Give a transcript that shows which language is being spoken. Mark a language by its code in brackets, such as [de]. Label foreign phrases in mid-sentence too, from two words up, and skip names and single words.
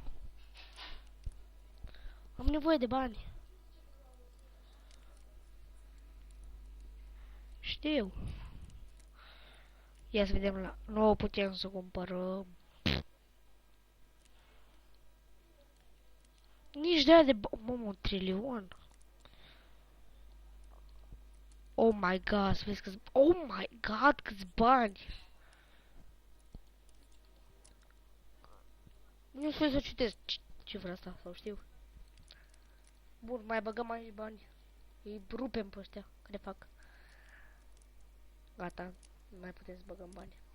[ro] Am nevoie de bani. Știu. Ia să vedem la... Nu putem să cumpărăm. Nici de aia de... Mamă, 1 trilion. [en] Oh my god, [ro] să vezi câți... [en] Oh my god, [ro] câți bani. Nu știu să citesc cifra asta, sau știu. Bun, mai băgăm aici bani. Îi rupem pe ăștia, care fac. Gata, nu mai putem să băgăm bani.